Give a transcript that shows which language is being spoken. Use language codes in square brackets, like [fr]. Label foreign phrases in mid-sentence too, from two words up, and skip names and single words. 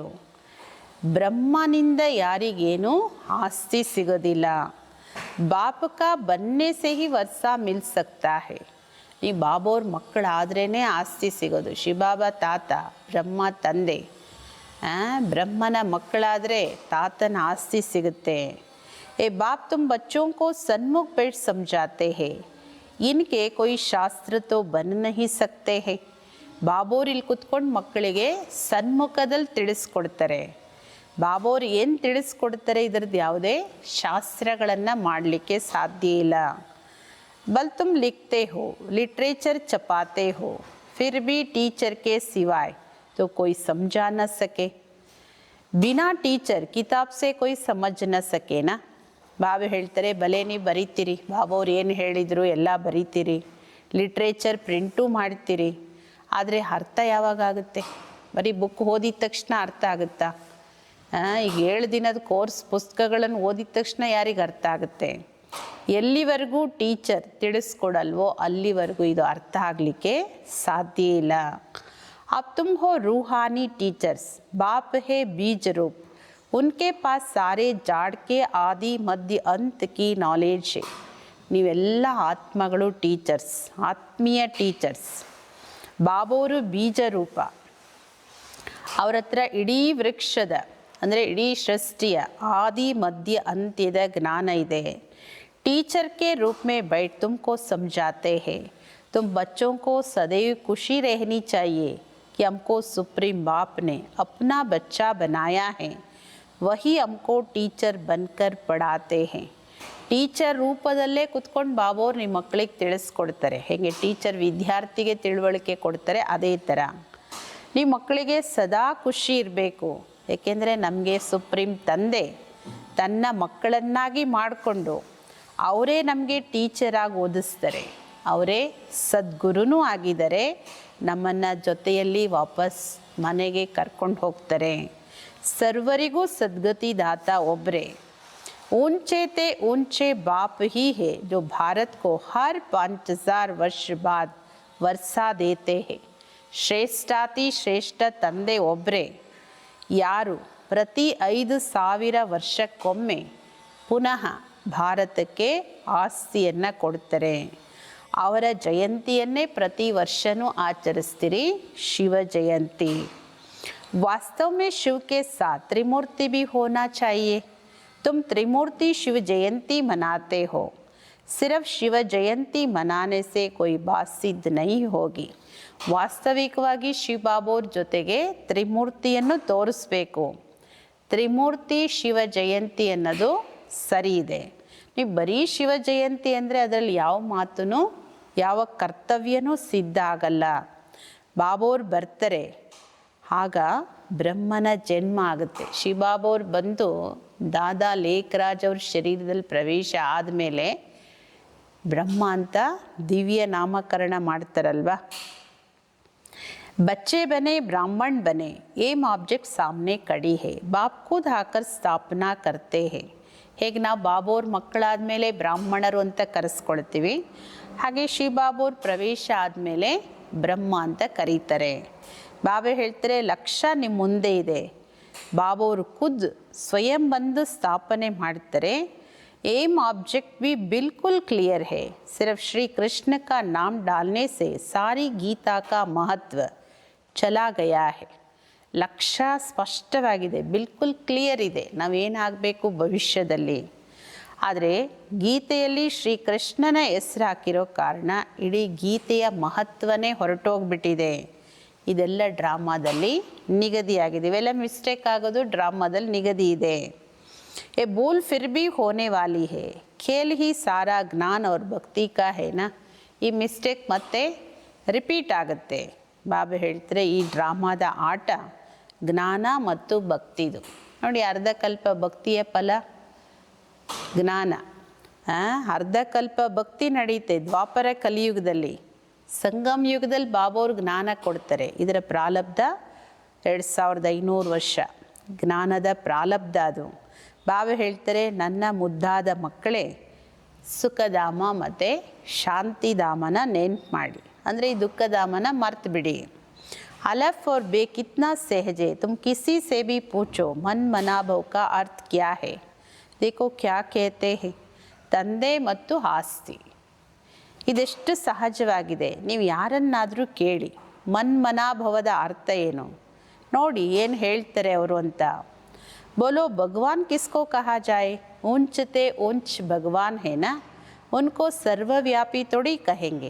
[kn] ಬ್ರಹ್ಮನಿಂದ ಯಾರಿಗೇನು ಆಸ್ತಿ ಸಿಗೋದಿಲ್ಲ. [hi] बाप का बनने से ही वर्षा मिल सकता है. [kn] ನೀವು ಬಾಬೋರ್ ಮಕ್ಕಳಾದ್ರೇ ಆಸ್ತಿ ಸಿಗೋದು. ಶಿವಬಾಬಾ ತಾತ, ಬ್ರಹ್ಮ ತಂದೆ, ಬ್ರಹ್ಮನ ಮಕ್ಕಳಾದರೆ ತಾತನ ಆಸ್ತಿ ಸಿಗುತ್ತೆ. [hi] ए बाप तुम बच्चों को सन्मुख बैठ समझाते हैं, इनके कोई शास्त्र तो बन नहीं सकते हैं. [kn] ಬಾಬೋರು ಇಲ್ಲಿ ಕುತ್ಕೊಂಡು ಮಕ್ಕಳಿಗೆ ಸನ್ಮುಖದಲ್ಲಿ ತಿಳಿಸ್ಕೊಡ್ತಾರೆ. ಬಾಬೋರು ಏನು ತಿಳಿಸ್ಕೊಡ್ತಾರೆ, ಇದರದ್ದು ಯಾವುದೇ ಶಾಸ್ತ್ರಗಳನ್ನು ಮಾಡಲಿಕ್ಕೆ ಸಾಧ್ಯ ಇಲ್ಲ. [hi] भल तुम लिखते हो, लिट्रेचर छपाते हो, फिर भी टीचर के सिवाय तो कोई समझा न सके. बिना टीचर किताब से कोई समझ न सके ना. [kn] ಬಾಬಾ ಹೇಳ್ತಾರೆ, ಭಲೆ ನೀವು ಬರೀತೀರಿ, ಬಾಬಾ ಅವ್ರು ಏನು ಹೇಳಿದರು ಎಲ್ಲ ಬರೀತೀರಿ, [en] literature print [kn] ಮಾಡ್ತೀರಿ, ಆದರೆ ಅರ್ಥ ಯಾವಾಗ ಆಗುತ್ತೆ? ಬರೀ ಬುಕ್ ಓದಿದ ತಕ್ಷಣ ಅರ್ಥ ಆಗುತ್ತಾ? ಈಗ 7 ದಿನದ ಕೋರ್ಸ್ ಪುಸ್ತಕಗಳನ್ನು ಓದಿದ ತಕ್ಷಣ ಯಾರಿಗೆ ಅರ್ಥ ಆಗುತ್ತೆ? ಎಲ್ಲಿವರೆಗೂ ಟೀಚರ್ ತಿಳಿಸ್ಕೊಡಲ್ವೋ ಅಲ್ಲಿವರೆಗೂ ಇದು ಅರ್ಥ ಆಗಲಿಕ್ಕೆ ಸಾಧ್ಯ ಇಲ್ಲ. [hi] अब तुम हो रूहानी टीचर्स, बाप है बीज रूप, उनके पास सारे जाड़ के आदि मध्य अंत की नॉलेज है. [kn] ನೀವೆಲ್ಲ ಆತ್ಮಗಳು ಟೀಚರ್ಸ್, ಆತ್ಮೀಯ ಟೀಚರ್ಸ್. ಬಾಬೋರು ಬೀಜ ರೂಪ, ಅವ್ರ ಹತ್ರ ಇಡೀ ವೃಕ್ಷದ ಅಂದರೆ ಇಡೀ ಸೃಷ್ಟಿಯ ಆದಿ ಮಧ್ಯ ಅಂತ್ಯದ ಜ್ಞಾನ ಇದೆ. [hi] टीचर के रूप में बैठ तुमको समझाते हैं. तुम बच्चों को सदैव खुशी रहनी चाहिए कि हमको सुप्रीम बाप ने अपना बच्चा बनाया है, वही हमको टीचर बनकर पढ़ाते हैं. [kn] ಟೀಚರ್ ರೂಪದಲ್ಲೇ ಕುತ್ಕೊಂಡು ಬಾಬೋರು ನಿಮ್ಮ ಮಕ್ಕಳಿಗೆ ತಿಳಿಸ್ಕೊಡ್ತಾರೆ. ಹೇಗೆ ಟೀಚರ್ ವಿದ್ಯಾರ್ಥಿಗೆ ತಿಳುವಳಿಕೆ ಕೊಡ್ತಾರೆ, ಅದೇ ಥರ ನಿಮ್ಮ ಮಕ್ಕಳಿಗೆ ಸದಾ ಖುಷಿ ಇರಬೇಕು. ಏಕೆಂದರೆ ನಮಗೆ ಸುಪ್ರೀಂ ತಂದೆ ತನ್ನ ಮಕ್ಕಳನ್ನಾಗಿ ಮಾಡಿಕೊಂಡು ಅವರೇ ನಮಗೆ ಟೀಚರಾಗಿ ಓದಿಸ್ತಾರೆ, ಅವರೇ ಸದ್ಗುರುನೂ ಆಗಿದ್ದಾರೆ, ನಮ್ಮನ್ನು ಜೊತೆಯಲ್ಲಿ ವಾಪಸ್ ಮನೆಗೆ ಕರ್ಕೊಂಡು ಹೋಗ್ತಾರೆ. ಸರ್ವರಿಗೂ ಸದ್ಗತಿ ದಾತ ಒಬ್ಬರೇ. [hi] ऊंचे ते ऊंचे बाप ही है जो भारत को हर 5000 वर्ष बाद वर्षा देते हैं. [kn] ಶ್ರೇಷ್ಠಾತಿ ಶ್ರೇಷ್ಠ ತಂದೆ ಒಬ್ಬರೇ, ಯಾರು ಪ್ರತಿ 5000 ವರ್ಷಕ್ಕೊಮ್ಮೆ ಪುನಃ ಭಾರತಕ್ಕೆ ಆಸ್ತಿಯನ್ನು ಕೊಡ್ತಾರೆ. ಅವರ ಜಯಂತಿಯನ್ನೇ ಪ್ರತಿ ವರ್ಷವೂ ಆಚರಿಸ್ತೀರಿ, ಶಿವ ಜಯಂತಿ. [hi] वास्तव में शिव के साथ त्रिमूर्ति भी होना चाहिए. तुम त्रिमूर्ति शिव जयंती मनाते हो, सिर्फ शिव जयंती मनाने से कोई बात सिद्ध नहीं होगी. [kn] ವಾಸ್ತವಿಕವಾಗಿ ಶಿವ ಬಾಬೋರ್ ಜೊತೆಗೆ ತ್ರಿಮೂರ್ತಿಯನ್ನು ತೋರಿಸ್ಬೇಕು. ತ್ರಿಮೂರ್ತಿ ಶಿವ ಜಯಂತಿ ಅನ್ನೋದು ಸರಿ ಇದೆ. ನೀವು ಬರೀ ಶಿವ ಜಯಂತಿ ಅಂದರೆ ಅದರಲ್ಲಿ ಯಾವ ಮಾತೂ ಯಾವ ಕರ್ತವ್ಯನೂ ಸಿದ್ಧ ಆಗಲ್ಲ. ಬಾಬೋರ್ ಬರ್ತಾರೆ, ಆಗ ಬ್ರಹ್ಮನ ಜನ್ಮ ಆಗುತ್ತೆ. ಶಿವಬಾಬೋರ್ ಬಂದು ದಾದಾ ಲೇಖರಾಜ್ ಅವ್ರ ಶರೀರದಲ್ಲಿ ಪ್ರವೇಶ ಆದಮೇಲೆ ಬ್ರಹ್ಮ ಅಂತ ದಿವ್ಯ ನಾಮಕರಣ ಮಾಡ್ತಾರಲ್ವ. [hi] बच्चे बने ब्राह्मण बने, [en] aim object [hi] सामने खड़ी है, बाप खुद आकर ಸ್ಥಾಪನಾ करते हैं. [kn] ಹೇಗೆ ನಾವು ಬಾಬೋರ್ ಮಕ್ಕಳಾದಮೇಲೆ ಬ್ರಾಹ್ಮಣರು ಅಂತ ಕರೆಸ್ಕೊಳ್ತೀವಿ, ಹಾಗೆ ಶಿವ ಬಾಬೋರ್ ಪ್ರವೇಶ ಆದಮೇಲೆ ಬ್ರಹ್ಮ ಅಂತ ಕರೀತಾರೆ. ಬಾಬಾ ಹೇಳ್ತಾರೆ, ಲಕ್ಷ್ಯ ನಿಮ್ಮ ಮುಂದೆ ಇದೆ. ಬಾಬೋರು ಖುದ್ ಸ್ವಯಂ ಬಂದು ಸ್ಥಾಪನೆ ಮಾಡ್ತಾರೆ. [en] aim object [hi] भी बिल्कुल क्लियर है, सिर्फ श्री कृष्ण का नाम डालने से सारी गीता का महत्व चला गया है. [kn] ಲಕ್ಷ್ಯ ಸ್ಪಷ್ಟವಾಗಿದೆ, ಬಿಲ್ಕುಲ್ ಕ್ಲಿಯರ್ ಇದೆ, ನಾವೇನಾಗಬೇಕು ಭವಿಷ್ಯದಲ್ಲಿ. ಆದರೆ ಗೀತೆಯಲ್ಲಿ ಶ್ರೀಕೃಷ್ಣನ ಹೆಸರು ಹಾಕಿರೋ ಕಾರಣ ಇಡೀ ಗೀತೆಯ ಮಹತ್ವನೇ ಹೊರಟೋಗ್ಬಿಟ್ಟಿದೆ. ಇದೆಲ್ಲ ಡ್ರಾಮಾದಲ್ಲಿ ನಿಗದಿಯಾಗಿದೆ. ಇವೆಲ್ಲ ಮಿಸ್ಟೇಕ್ ಆಗೋದು ಡ್ರಾಮಾದಲ್ಲಿ ನಿಗದಿ ಇದೆ. [hi] ए भूल फिर भी होने वाली है, खेल ही सारा ज्ञान और भक्ति का है ना. [kn] ಈ ಮಿಸ್ಟೇಕ್ ಮತ್ತೆ ರಿಪೀಟ್ ಆಗುತ್ತೆ. ಬಾಬಾ ಹೇಳ್ತಾರೆ ಈ ಡ್ರಾಮಾದ ಆಟ ಜ್ಞಾನ ಮತ್ತು ಭಕ್ತಿದು. ನೋಡಿ, ಅರ್ಧಕಲ್ಪ ಭಕ್ತಿಯ ಫಲ ಜ್ಞಾನ. ಅರ್ಧಕಲ್ಪ ಭಕ್ತಿ ನಡೀತೆ ದ್ವಾಪರ ಕಲಿಯುಗದಲ್ಲಿ. ಸಂಗಮ ಯುಗದಲ್ಲಿ ಬಾಬೋರು ಜ್ಞಾನ ಕೊಡ್ತಾರೆ. ಇದರ ಪ್ರಾರಬ್ಧ 2500 ವರ್ಷ ಜ್ಞಾನದ ಪ್ರಾರಬ್ಧ ಅದು. ಬಾಬಾ ಹೇಳ್ತಾರೆ, ನನ್ನ ಮುದ್ದಾದ ಮಕ್ಕಳೇ, ಸುಖಧಾಮ ಮತ್ತು ಶಾಂತಿಧಾಮನ ನೆನ್ಪು ಮಾಡಿ. ಅಂದರೆ ಈ ದುಃಖಧಾಮನ ಮರ್ತು ಬಿಡಿ. [hi] अलफ और बे कितना सहज है, तुम किसी से भी पूछो मन मनाभव का अर्थ क्या है. देखो क्या कहते हैं, [kn] ತಂದೆ ಮತ್ತು ಆಸ್ತಿ. ಇದೆಷ್ಟು ಸಹಜವಾಗಿದೆ. ನೀವು ಯಾರನ್ನಾದರೂ ಕೇಳಿ ಮನ್ಮನಾಭವದ ಅರ್ಥ ಏನು ನೋಡಿ, ಏನು ಹೇಳ್ತಾರೆ ಅವರು ಅಂತ. [hi] बोलो भगवान किसको कहा जाए, ऊंचे ते ऊंच भगवान है ना, उनको सर्वव्यापी थोड़ी कहेंगे.